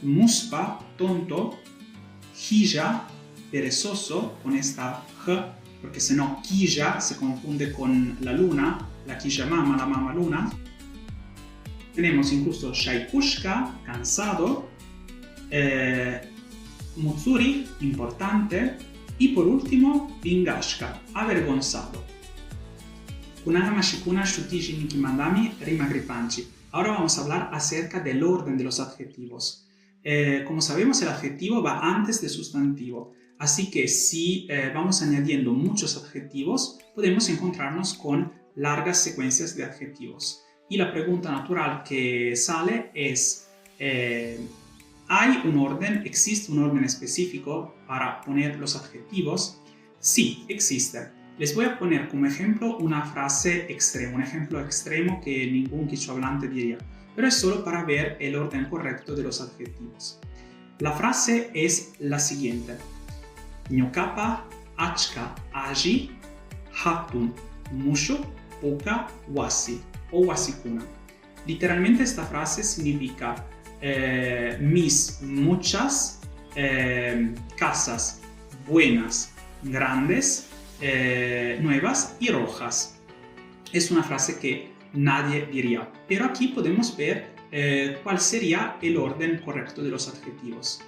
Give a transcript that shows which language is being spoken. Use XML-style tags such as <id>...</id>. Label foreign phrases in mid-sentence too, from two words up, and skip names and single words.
<es>muspa, tonto, hija, perezoso, con esta J, porque si no, quilla se confunde con la luna, la</es> <qu>quilla mama,</qu> <es>la mama luna. Tenemos incluso shaikushka, cansado, mutsuri, importante, y por último, vingashka, avergonzado.</es> <qu>Kunagama shikuna shutiji nikimandami rima gripanchi.</qu> <es>Ahora vamos a hablar acerca del orden de los adjetivos. Como sabemos, el adjetivo va antes del sustantivo. Así que si vamos añadiendo muchos adjetivos, podemos encontrarnos con largas secuencias de adjetivos. Y la pregunta natural que sale es, ¿hay un orden? ¿Existe un orden específico para poner los adjetivos? Sí, existe. Les voy a poner como ejemplo una frase extrema, un ejemplo extremo que ningún quichohablante diría, pero es solo para ver el orden correcto de los adjetivos. La frase es la siguiente.</es> <qu>Ñokapa, achka, aji, hatun, musho, puka, wasi o wasikuna.</qu> <es>Literalmente esta frase significa mis muchas casas buenas, grandes, nuevas y rojas. Es una frase que nadie diría, pero aquí podemos ver cuál sería el orden correcto de los adjetivos.</es>